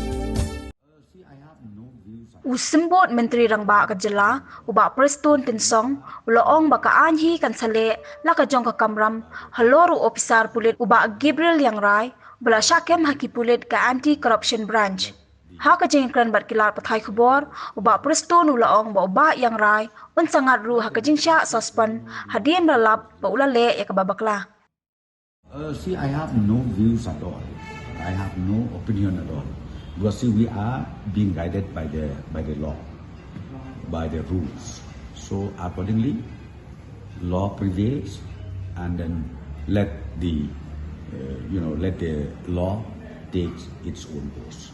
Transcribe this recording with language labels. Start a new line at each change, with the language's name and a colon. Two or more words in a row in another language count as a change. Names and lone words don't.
Khasi: Usimbot Menteri Rangba Kajala, Uba Preston Tinsong, Uloong Baka Anhi Kansale, Laka Jong Kamram, Halor Ophisar Pulit Uba Gabriel Yang Rai, Jingshahkem Haki Pulit ka Anti-Corruption Branch. Haka Jingkran Batkilar Pathai Kubor, Uba Preston Uloong Ba Uba Yang Rai, Unsangat Ru Haka Jingshah Sospan, Hadien Ralap Ba Ulale Yakababakla.
English: See, I have no views at all. I have no opinion at all. Because see, we are being guided by the law, by the rules. So accordingly, law prevails, and then let the law take its own course.